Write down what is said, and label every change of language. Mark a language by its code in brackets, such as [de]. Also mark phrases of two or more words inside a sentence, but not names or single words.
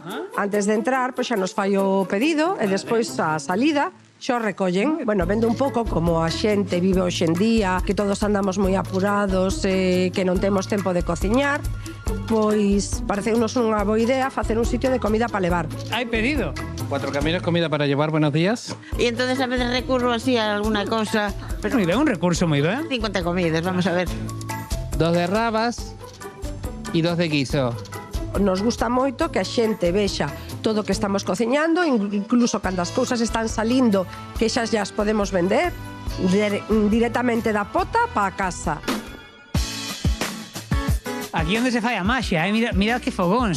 [gl] Antes de entrar, pois xa nos fai o pedido e despois a salida xo recollen. Bueno, vendo un pouco como a xente vive hoxe en día, que todos andamos moi apurados, que non temos tempo de cociñar, pois pareceunos unha boa idea facer un sitio de comida para levar. Hai pedido. [es] 4 caminos, comida para llevar, buenos días. Y entonces a veces recurro así a alguna cosa. Pero muy bien, un recurso muy bien. 50 comidas, vamos a ver. 2 de rabas y 2 de guiso. [gl] Nos gusta moito que a xente vexa todo o que estamos cociñando, incluso cando as cousas están salindo, que xa as podemos vender directamente da pota para casa. Aquí onde se fai a maxia, mirad que fogóns,